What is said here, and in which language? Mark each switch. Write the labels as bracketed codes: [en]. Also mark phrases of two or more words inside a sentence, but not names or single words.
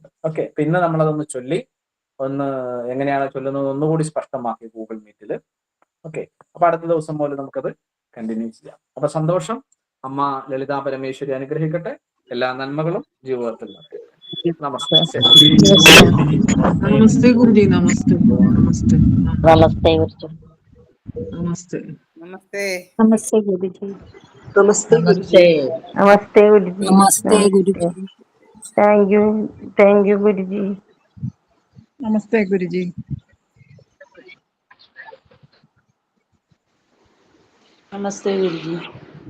[ml] ഓക്കെ, പിന്നെ നമ്മളതൊന്ന് ചൊല്ലി എങ്ങനെയാണ് ചൊല്ലുന്നത് ഒന്നുകൂടി സ്പഷ്ടമാക്കി ഗൂഗിൾ മീറ്റിൽ. ഓക്കെ, അപ്പൊ അടുത്ത ദിവസം പോലെ നമുക്കത് കണ്ടിന്യൂ ചെയ്യാം. അപ്പൊ സന്തോഷം. അമ്മ ലളിതാ പരമേശ്വരി അനുഗ്രഹിക്കട്ടെ. എല്ലാ നന്മകളും ജീവിതത്തിൽ നടക്കട്ടെ. നമസ്തേ. [hi] नमस्ते गुरुजी, नमस्ते नमस्ते [ml] നമസ്തേ ഗുരുജി. [hi] नमस्ते नमस्ते। [ml] നമസ്തേ ഗുരുജി. നമസ്തേ ഗുരുജി. നമസ്തേ ഗുരുജി. നമസ്തേ ഗുരുജി. [en] thank you guruji. [hi] नमस्ते गुरुजी। [ml] നമസ്തേ ഗുരുജി.